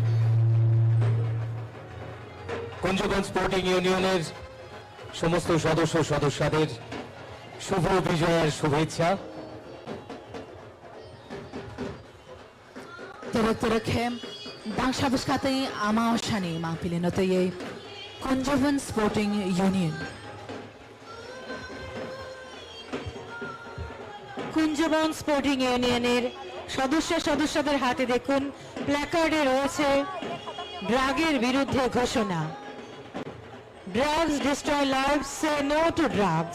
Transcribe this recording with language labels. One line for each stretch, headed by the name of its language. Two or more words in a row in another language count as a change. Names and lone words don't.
Bangla: কুঞ্জবন স্পোর্টিং ইউনিয়নের সমস্ত সদস্যদের শুভ বিজয়ের শুভেচ্ছা।
Kok Borok: Terek Dang Shabuskate Amao Shani Mangpilinotoye Kunjavan Sporting Union.
Bangla: কুঞ্জবন স্পোর্টিং ইউনিয়নের সদস্যদের হাতে দেখুন প্ল্যাকার্ডে রয়েছে ড্রাগের বিরুদ্ধে ঘোষণা।
English: Drugs destroy lives, say no to drugs.